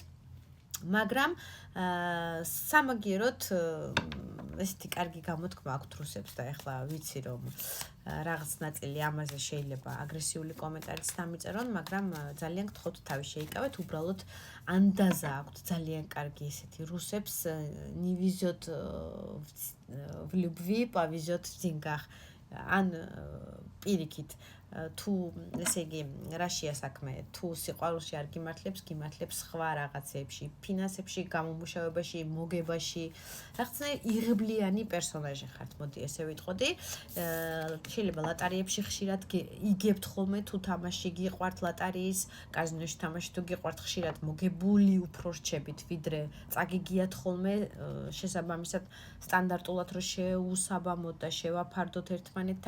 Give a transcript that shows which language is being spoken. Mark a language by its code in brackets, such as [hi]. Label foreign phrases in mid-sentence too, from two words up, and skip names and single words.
[ka] მაგრამ სამაგიეროდ ესეთი კარგი გამოთქმა აქვთ რუსებს და ეხლა ვიცი, რომ რაღაც ნაწილი ამაზე შეიძლება აგრესიული კომენტარიც დამიწერონ, მაგრამ ძალიან გთხოვთ თავი შეიკავეთ, უბრალოდ ანდაზა აქვთ ძალიან კარგი ესეთი რუსებს, [ru] не везет в любви, повезет в деньгах. [ka] ან პირიქით, თუ ესე იგი რაშია საქმე, თუ სიყვარულში არ გიმართლებს, გიმართლებს სხვა რაღაცებში, ფინანსებში, გამომუშავებაში, მოგებაში, რაღაცნაირ იღბლიანი პერსონაჟი ხართ, მოდი ესე ვიტყოდი. შეიძლება ლატარიებში ხშირად იგებთ ხოლმე, თუ თამაში გიყვართ ლატარიის, კაზინოში თამაში თუ გიყვართ, ხშირად მოგებული უფრო რჩებით, ვიდრე წაგიგიათ ხოლმე, შესაბამისად სტანდარტულად რო შეუსაბამოთ და შევაფარდოთ ერთმანეთთან.